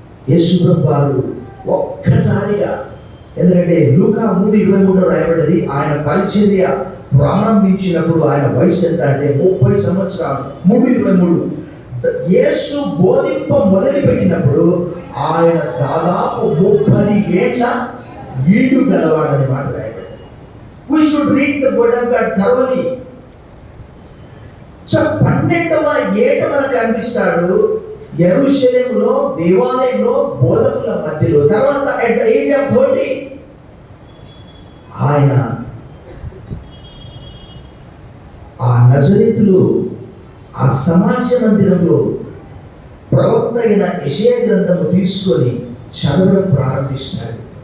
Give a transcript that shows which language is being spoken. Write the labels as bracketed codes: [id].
[te] యేసు ప్రభువు ఒక్కసారిగా, ఎందుకంటే లూకా 3:23 రాయబడ్డది, ఆయన పరిచర్య ప్రారంభించినప్పుడు ఆయన వయసు ఎంత అంటే 30 సంవత్సరాలు. 3:23. యేసు బోధింప మొదలుపెట్టినప్పుడు ఆయన దాదాపు 30 ఏళ్ల ఈడు గలవాడని మాట రాయబడింది. [en] We should read the word of God thoroughly. [te] So 12వ ఏట మనకు కనిపిస్తాడు యెరూషలేములో దేవాలయంలో బోధకుల మధ్యలో. తర్వాత [en] at the age of 30 [te] ఆయన ఆ నజరేతులో ఆ సమాజ మందిరంలో ప్రవక్త అయిన యెషయా గ్రంథము తీసుకొని చదవడం ప్రారంభిస్తాడు.